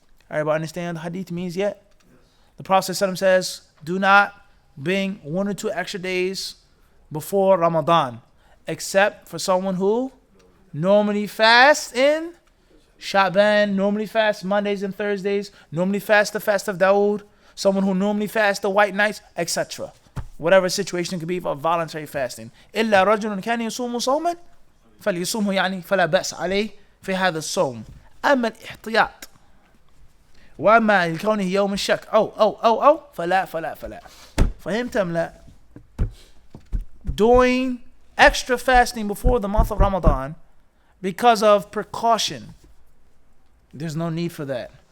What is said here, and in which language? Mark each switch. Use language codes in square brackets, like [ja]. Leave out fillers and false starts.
[en] Everybody understand what the hadith means yet? The Prophet ﷺ says, do not bring 1 or 2 extra days before Ramadan, except for someone who normally fasts in Sha'ban, normally fasts Mondays and Thursdays, normally fasts the fast of Dawood, someone who normally fasts the white nights, etc. Whatever situation could be for voluntary fasting. [ar] إلا رجل كان يصوم صوما فليصومه يعني فلا بأس عليه في هذا الصوم. أما الاحتياط وأما لكونه يوم الشك أو فلا فهمت أم لا؟ [en] Doing extra fasting before the month of Ramadan because of precaution, there's no need for that.